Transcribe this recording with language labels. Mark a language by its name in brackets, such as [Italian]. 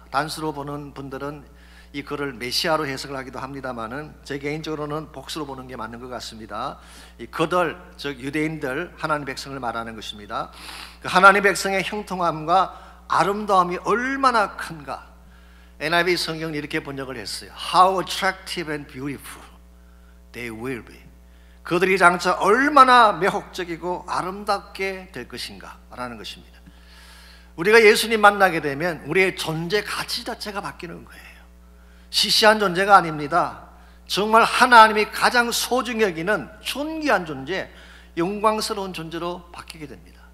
[Korean] 단수로 보는 분들은 이 글을 메시아로 해석을 하기도 합니다만은 제 개인적으로는 복수로 보는 게 맞는 것 같습니다. 이 그들, 즉 유대인들, 하나님 백성을 말하는 것입니다. 그 하나님 백성의 형통함과 아름다움이 얼마나 큰가. NIV 성경은 이렇게 번역을 했어요. [English] How attractive and beautiful they will be. [Korean] 그들이 장차 얼마나 매혹적이고 아름답게 될 것인가 라는 것입니다. 우리가 예수님 만나게 되면 우리의 존재 가치 자체가 바뀌는 거예요. 시시한 존재가 아닙니다. 정말 하나님이 가장 소중히 여기는 존귀한 존재, 영광스러운 존재로 바뀌게 됩니다.